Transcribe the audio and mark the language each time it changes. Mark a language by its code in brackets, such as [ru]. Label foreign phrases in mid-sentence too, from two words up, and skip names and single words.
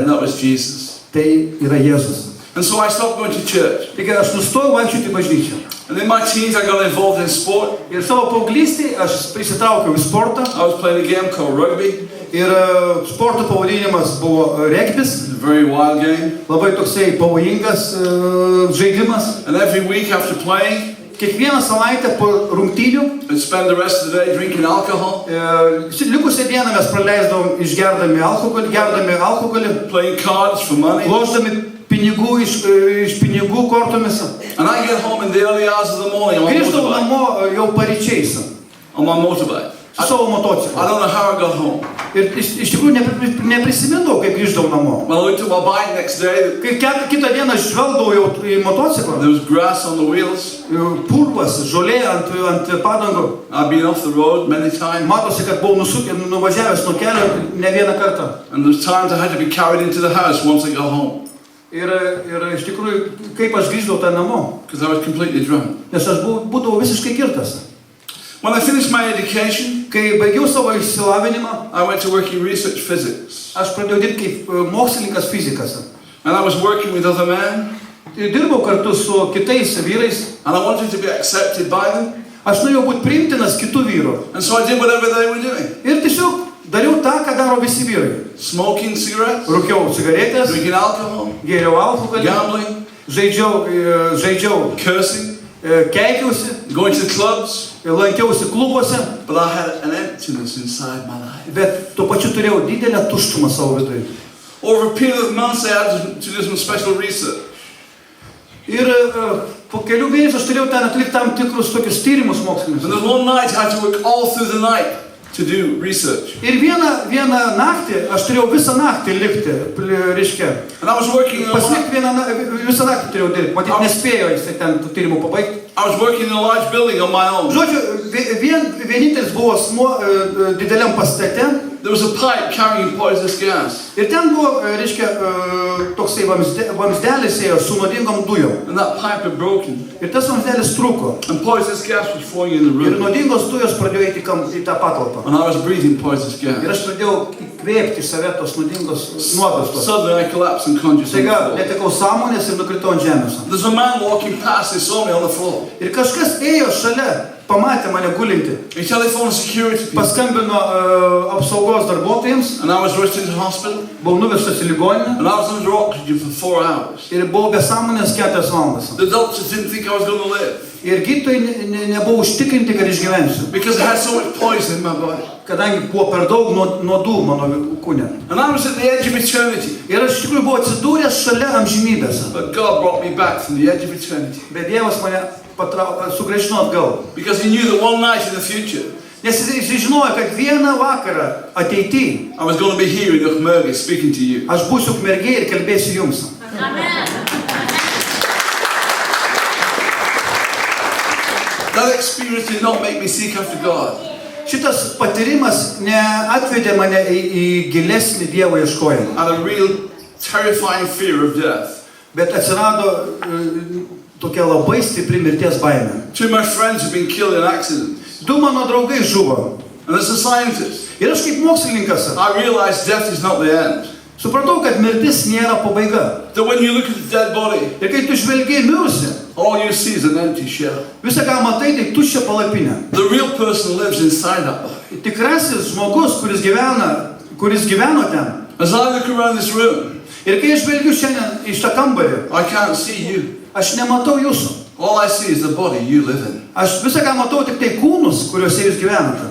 [en] and that was Jesus. [lt] tai yra Jėzus. [en] And so I stopped going to church. [lt] Taigi aš nustojau vaikščioti į bažnyčią. [en] And in my teens, I got involved in sport. [lt] Ir savo paauglystėje aš įsitraukiau į sportą. [en] I was playing a game called rugby. [lt] Ir sporto pavadinimas buvo regbis. [en] It's a very wild game. [lt] Labai toksai pavojingas žaidimas. [en] And every week after playing, [lt] Kiekvieną savaitę po rungtynių, [en] I'd spend the rest of the day drinking alcohol, [lt] likusią dieną mes praleisdavom išgerdami alkoholį, [en] playing cards for money. [lt] lošdami pinigų iš pinigų kortomis. [en] And I get home in the early hours of the morning [lt] Grįždavau [en] on [lt] namo jau paryčiais [en] my motorbike. [lt] su savo [en] I [lt] motociklu. [en] don't know how I got home. [lt] Ir iš tikrųjų neprisimindavau, kaip grįždavau namo. [en] When I looked at my bike next day, [lt] Kai kitą dieną žvelgdavau jau į motociklą, [en] there was grass on the wheels. [lt] purvas, žolė ant padangų. [en] I'd been off the road many times. [lt] Matosi, kad buvau nuvažiavęs nuo kelio ne vieną kartą. [en] And there was times I had to be carried into the house once I got home. [lt] Ir iš tikrųjų, kaip aš grįždavau tą namo, [en] Because I was completely drunk. [lt] nes aš būdavau visiškai girtas. [en] When I finished my education, [lt] Kai baigiau savo išsilavinimą, [en] I went to work in research physics. [lt] aš pradėjau dirbti kaip mokslininkas fizikas. [en] And I was working with other men. [lt] Dirbau kartu su kitais vyrais. [en] And I wanted to be accepted by them. [lt] Aš norėjau būti priimtinas kitų vyrų. [en] And so I did whatever they were doing. [lt] Ir tiesiog dariau tą, ką daro visi vyrai. [en] Smoking cigarettes, [lt] Rūkiau cigaretės, [en] drinking alcohol, [lt] gėriau alkoholį, [en] gambling, [lt] žaidžiau, [en] cursing, [lt] keikiausi, [en] going to the clubs. [lt] lankiausi klubuose, [en] But I had an emptiness inside my life. [lt] bet tuo pačiu turėjau didelę tuštumą savo viduje. [en] Over a period of months, I had to do some special research. [lt] Ir po kelių mėnesių aš turėjau ten atlikti tam tikrus tokius tyrimus mokslinius. [en] And then one night, I had to work all through the night to do research. [lt] Ir vieną naktį, aš turėjau visą naktį likti, reiškia. [en] And I was working in a [lt] Pasilikti visą naktį turėjau dirbti, matyt, nespėjo jisai ten tų tyrimų pabaigti. [en] I was working in a large building on my own. [lt] Žodžiu, vienintelis buvo asmuo dideliam pastate. [en] There was a pipe carrying poisonous gas. [lt] Ir ten buvo, reiškia, toksai vamsdelis ėjo su nuodingom dujom. [en] And that pipe had broken. [lt] Ir tas vamsdelis trūko. [en] And poisonous gas was flowing in the [lt] Ir [en] room. [lt] nuodingos dujos pradėjo eiti į tą patalpą. [en] And I was breathing poisonous [lt] Ir [en] gas. [lt] aš pradėjau įkvėpti save tos nuodingos nuodus. [en] Suddenly, I collapsed unconscious on the [lt] Staiga [en] floor. [lt] netekau sąmonės ir nukritau ant žemės. [en] There's a man walking past, he saw me on the floor. [lt] Ir kažkas ėjo šalia, pamatė mane gulinti. [en] He telephoned security people. [lt] Paskambino apsaugos darbuotojams, [en] And I was rushed into hospital. [lt] buvau nuvežtas į ligoninę [en] And I was under oxygen for 4 hours. [lt] ir buvau be sąmonės 4 valandas. [en] The doctors didn't think I was going to live. [lt] Ir gydytojai nebuvo užtikrinti, kad išgyvensiu, [en] Because I had so much poison in my body. [lt] kadangi buvo per daug nuodų mano kūne. [en] And I was at the edge of eternity. [lt] Ir aš iš tikrųjų buvau atsidūręs šalia amžinybės. [en] But God brought me back from the edge of eternity. [lt] Bet Dievas mane sugrąžino atgal. [en] Because He knew that one night in the future, [lt] Nes jis žinojo, kad vieną vakarą ateityje [en] I was going to be here in Ukmergė speaking to you. [lt] aš būsiu Ukmergėje ir kalbėsiu jums. [en] That experience did not make me seek after God. [lt] Šitas patyrimas neatvedė mane į gilesnį Dievo ieškojimą. [en] I had a real terrifying fear of death. [lt] Bet atsirado tokia labai stipri mirties baimė. [en] 2 of my friends had been killed in accidents. [lt] 2 mano draugai žuvo. [en] And as a scientist, [lt] Ir aš kaip mokslininkas [en] I realized death is not the end. [lt] supratau, kad mirtis nėra pabaiga. [en] That when you look at the dead body, [lt] Ir kai tu žvelgi mirusi, [en] all you see is an empty shell. [lt] visą ką matai, tai tuščia palapinė. [en] The real person lives inside that body. [lt] Tikrasis žmogus, kuris gyveno ten. [en] As I look around this room, [lt] Ir kai aš žvelgiu šiandien iš tą kambarį, [en] I can't see you. [lt] aš nematau jūsų. [en] All I see is the body you live in. [lt] Aš visą ką matau tik tai kūnus, kuriuose jūs gyvenate.